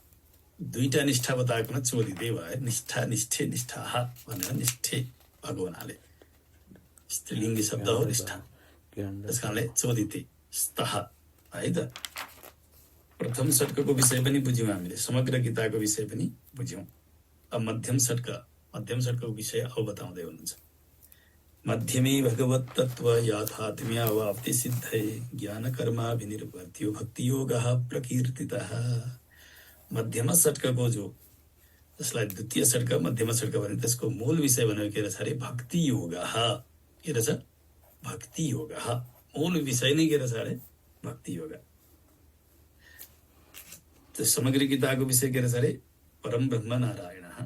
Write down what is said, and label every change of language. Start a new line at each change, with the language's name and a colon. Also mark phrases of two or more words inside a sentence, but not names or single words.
Nepali: दुईटा निष्ठा बताएकोमा चोदिते भयो।
Sanskrit: निष्ठा निष्ठे निष्ठाः
Nepali: भनेर निष्ठे भएको हुनाले स्त्रीलिङ्गी शब्द हो निष्ठा, त्यस कारणले
Sanskrit: चोदिते स्तः
Nepali: है त। प्रथम षट्कको विषय पनि बुझ्यौँ हामीले, समग्र गीताको विषय पनि बुझ्यौँ। अब मध्यम षट्कको विषय अब बताउँदै हुनुहुन्छ।
Sanskrit: मध्यमे भगवत तत्व याथात्म्यावाप्ति सिद्धये ज्ञान कर्माभिनिर्वर्त्यो भक्ति योगः प्रकीर्तितः।
Nepali: मध्यम षट्कको जो जसलाई द्वितीय षट्क मध्यम षट्क भने त्यसको मूल विषय भनेको के रहेछ अरे
Sanskrit: भक्ति योगः।
Nepali: के रहेछ?
Sanskrit: भक्ति योगः।
Nepali: मूल विषय नै के रहेछ अरे भक्ति योग। त्यो समग्र गीताको विषय के रहेछ अरे परम ब्रह्म नारायण।